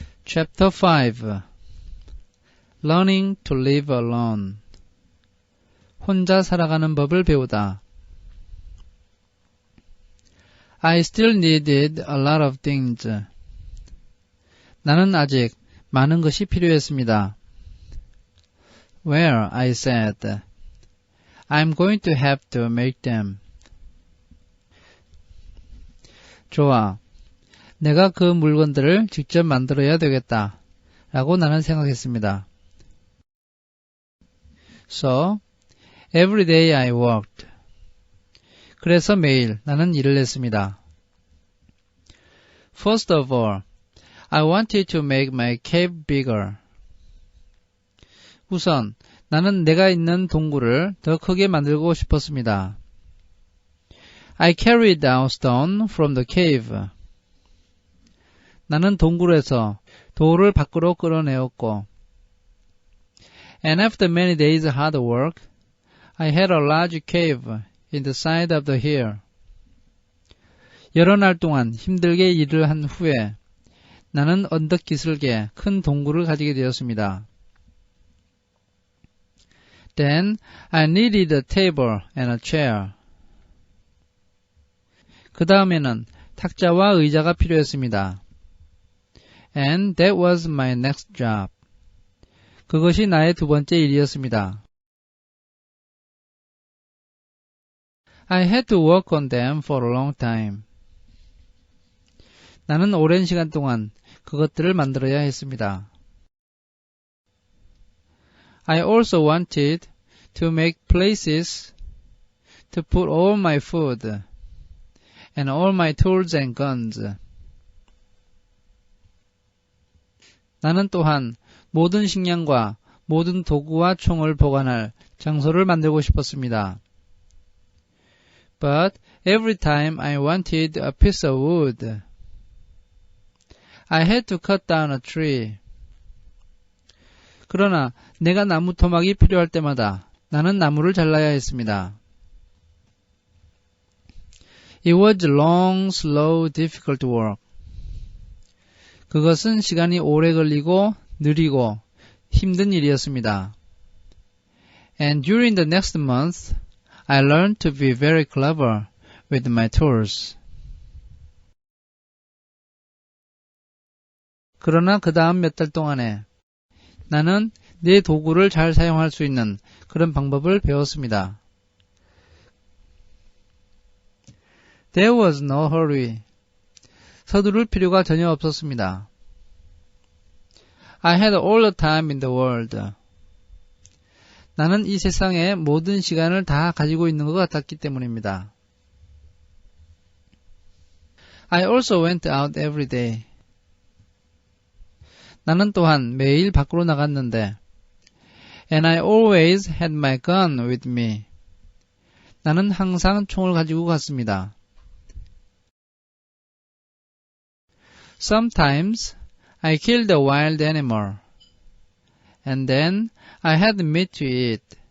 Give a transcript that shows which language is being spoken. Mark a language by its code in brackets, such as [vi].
[en] Chapter 5 Learning to live alone [ko] 혼자 살아가는 법을 배우다. [en] I still needed a lot of things. [ko] 나는 아직 많은 것이 필요했습니다. [en] Where, I said. I'm going to have to make them. [ko] 좋아. 내가 그 물건들을 직접 만들어야 되겠다. 라고 나는 생각했습니다. [en] So, every day I worked. [ko] 그래서 매일 나는 일을 했습니다. [en] First of all, I wanted to make my cave bigger. [ko] 우선 나는 내가 있는 동굴을 더 크게 만들고 싶었습니다. [en] I carried down stone from the cave. [ko] 나는 동굴에서 돌을 밖으로 끌어내었고 [en] And after many days of hard work, I had a large cave in the side of the hill. [ko] 여러 날 동안 힘들게 일을 한 후에 나는 언덕 기슭에 큰 동굴을 가지게 되었습니다. [en] Then I needed a table and a chair. [ko] 그 다음에는 탁자와 의자가 필요했습니다. [en] And that was my next job. [ko] 그것이 나의 두 번째 일이었습니다. [en] I had to work on them for a long time. [ko] 나는 오랜 시간 동안 그것들을 만들어야 했습니다. [en] I also wanted to make places to put all my food and all my tools and guns. [ko] 나는 또한 모든 식량과 모든 도구와 총을 보관할 장소를 만들고 싶었습니다. [en] But every time I wanted a piece of wood, I had to cut down a tree. [ko] 그러나 내가 나무 토막이 필요할 때마다 나는 나무를 잘라야 했습니다. [en] It was long, slow, difficult work. [ko] 그것은 시간이 오래 걸리고 느리고 힘든 일이었습니다. [en] And during the next month, I learned to be very clever with my tools. [ko] 그러나 그 다음 몇 달 동안에 나는 내 도구를 잘 사용할 수 있는 그런 방법을 배웠습니다. [en] There was no hurry. [ko] 서두를 필요가 전혀 없었습니다. [en] I had all the time in the world. [ko] 나는 이 세상의 모든 시간을 다 가지고 있는 것 같았기 때문입니다. [en] I also went out every day. [ko] 나는 또한 매일 밖으로 나갔는데 [en] And I always had my gun with me. [ko] 나는 항상 총을 가지고 갔습니다. [en] Sometimes I killed a wild animal, and then I had meat to eat.